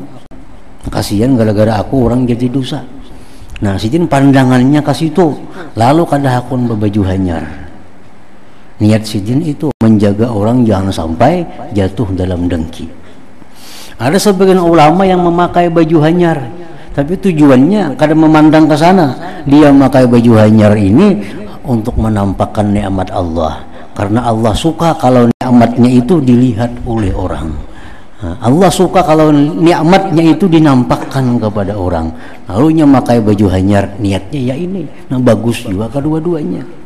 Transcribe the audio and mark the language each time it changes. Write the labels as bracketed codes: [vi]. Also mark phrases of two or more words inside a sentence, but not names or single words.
[bjn] Kasihan gara-gara aku orang jadi dosa. Nah, sidin pandangannya ke situ, lalu kada hakun berbaju hanyar. Niat sidin itu menjaga orang jangan sampai jatuh dalam dengki. Ada sebagian ulama yang memakai baju hanyar, tapi tujuannya kada memandang ke sana. Dia memakai baju hanyar ini untuk menampakkan nikmat Allah, karena Allah suka kalau nikmatnya itu dilihat oleh orang. [id] Allah suka kalau nikmatnya itu dinampakkan kepada orang. [bjn] Lalu memakai baju hanyar, niatnya ya ini. Nah, bagus juga kedua-duanya.